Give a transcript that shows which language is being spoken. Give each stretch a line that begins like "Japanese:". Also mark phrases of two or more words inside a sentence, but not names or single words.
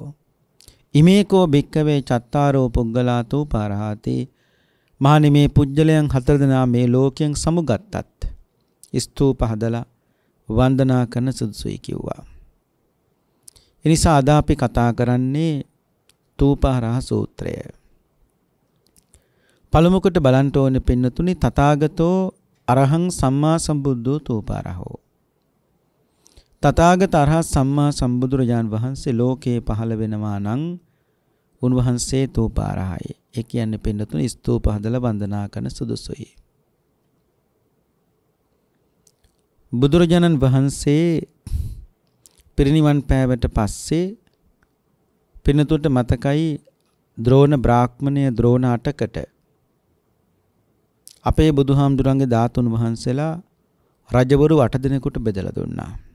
Pali: ඉමේකෝ භික්කවේ චත්තාරෝ පුග්ගලා තූපාරහති,
Sinhala: මහණෙනි, මේ පුජ්‍යලයන් 4 දෙනා මේ ලෝකයෙන් සමුගත්තත් ස්තූප හදලා වන්දනා කරන සුදුසුයි කිව්වා. එනිසා අද අපි කතා කරන්නේ තූපාරහ සූත්‍රය. පළමු කොට බලන්න ඕනේ පින්නතුනි,
Pali: තථාගතෝ අරහං සම්මා සම්බුද්ධෝ තූපාරහෝ.
Sinhala: තථාගත අරහත් සම්මා සම්බුදුරජාන් වහන්සේ ලෝකේ පහළ වෙනවා නම් උන්වහන්සේ තූපාරහයි. ඒ කියන්නේ පින්නතුනි, ස්තූප හදලා වන්දනා කරන සුදුසුයි. බුදුරජාණන් වහන්සේ පිරිනිවන් පෑවට පස්සේ පින්නතුන්ට මතකයි, ද්‍රෝණ බ්‍රාහ්මණය ද්‍රෝණ 8කට අපේ බුදුහාමුදුරන්ගේ ධාතුන් වහන්සේලා රජවරු 8 දිනකට බෙදලා දුන්නා.